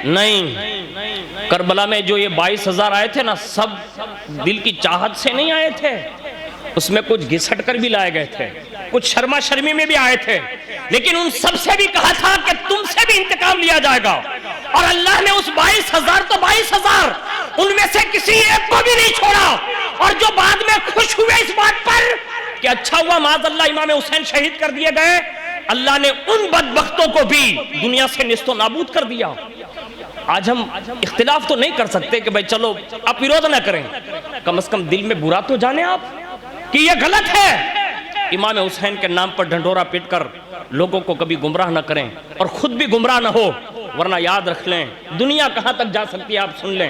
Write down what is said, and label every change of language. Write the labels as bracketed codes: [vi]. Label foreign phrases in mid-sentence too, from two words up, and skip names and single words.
[ur] نہیں، کربلا میں جو یہ 22,000 آئے تھے نا، سب دل کی چاہت سے نہیں آئے تھے، اس میں کچھ گھسٹ کر بھی لائے گئے تھے، کچھ شرما شرمی میں بھی آئے تھے، لیکن ان سب سے بھی کہا تھا کہ تم سے بھی انتقام لیا جائے گا، اور اللہ نے اس 22,000 تو 22,000 ان میں سے کسی ایک کو بھی نہیں چھوڑا، اور جو بعد میں خوش ہوئے اس بات پر کہ اچھا ہوا معاذ اللہ امام حسین شہید کر دیے گئے، اللہ نے ان بدبختوں کو بھی دنیا سے نیست و نابود کر دیا۔ آج ہم اختلاف تو نہیں کر سکتے کہ بھائی چلو آپ وروध نہ کریں، کم از کم دل میں برا تو جانیں آپ کہ یہ غلط ہے۔ امام حسین کے نام پر ڈھنڈورا پیٹ کر لوگوں کو کبھی گمراہ نہ کریں اور خود بھی گمراہ نہ ہو، ورنہ یاد رکھ لیں دنیا کہاں تک جا سکتی ہے آپ سن لیں۔